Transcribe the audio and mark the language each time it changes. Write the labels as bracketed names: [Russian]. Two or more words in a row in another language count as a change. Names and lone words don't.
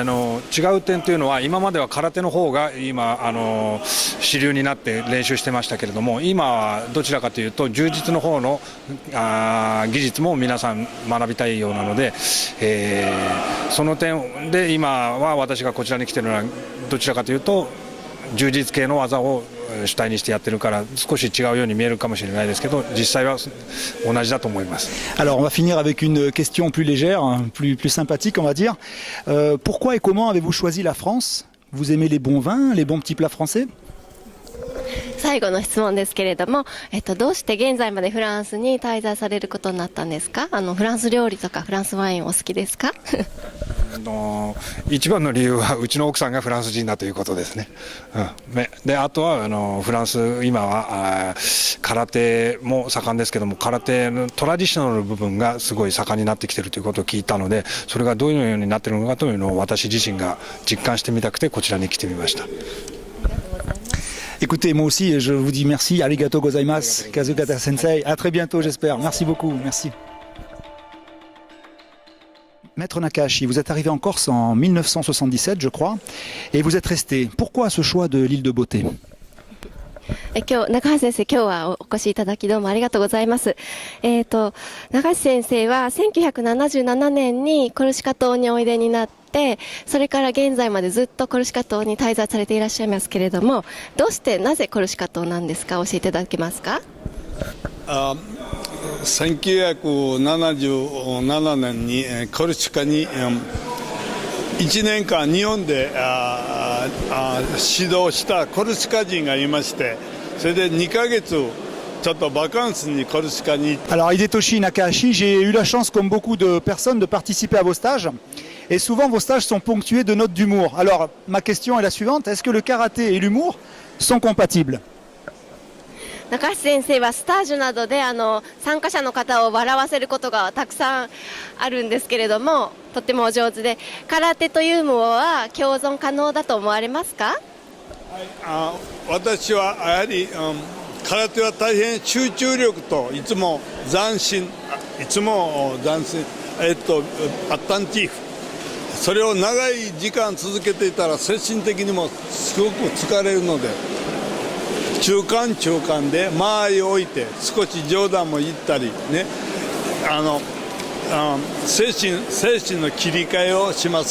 [Japanese] 違う点というのは、今までは空手の方が今主流になって練習してましたけれども、今はどちらかというと柔術の方の技術も皆さん学びたいようなので、その点で今は私がこちらに来ているのはどちらかというと柔術系の技を主体にしてやってるから少し違うように見えるかもしれないですけど、実際は同じだと思います。 [French] Alors on va finir avec une question plus légère, plus sympathique on va dire. Pourquoi et comment avez-vous choisi la France? Vous aimez les bons vins, les bons petits plats français? [Japanese] 最後の質問ですけれども、どうして現在までフランスに滞在されることになったんですか。フランス料理とかフランスワインお好きですか。一番の理由はうちの奥さんがフランス人だということですね。であとはフランス今は空手も盛んですけども、空手のトラディショナルの部分がすごい盛んになってきているということを聞いたので、それがどういうようになっているのかというのを私自身が実感してみたくてこちらに来てみました。 [French] Écoutez, moi aussi, je vous dis merci, [Japanese] ありがとうございます, Kazukata Sensei. [French] À très bientôt, j'espère. Merci beaucoup, merci. Maître Nakahashi, vous êtes arrivé en Corse en 1977, je crois, et vous êtes resté. Pourquoi ce choix de l'île de Beauté? [Japanese] 今日、中橋先生、今日はお越しいただきどうもありがとうございます。中橋先生は1977年にコルシカ島においでになって、それから現在までずっとコルシカ島に滞在されていらっしゃいますけれども、どうしてなぜコルシカ島なんですか、教えていただけますか。 1977年にコルシカに1年間日本で指導したコルシカ人がいまして、それで2ヶ月ちょっとバカンスにコルシカに行って。 [French] Alors Hidetoshi Nakahashi, j'ai eu la chance comme beaucoup de personnes de participer à vos stages et souvent vos stages sont ponctués de notes d'humour. Alors ma question est la suivante, est-ce que le karaté et l'humour sont compatibles? [Japanese] 中橋先生はスタージュなどで参加者の方を笑わせることがたくさんあるんですけれども、とってもお上手で、空手とユーモアは共存可能だと思われますか。私はやはり、空手は大変集中力といつも斬新、圧短チーフ、それを長い時間続けていたら精神的にもすごく疲れるので、中間で間合いを置いて少し冗談も言ったりね、精神の切り替えをします。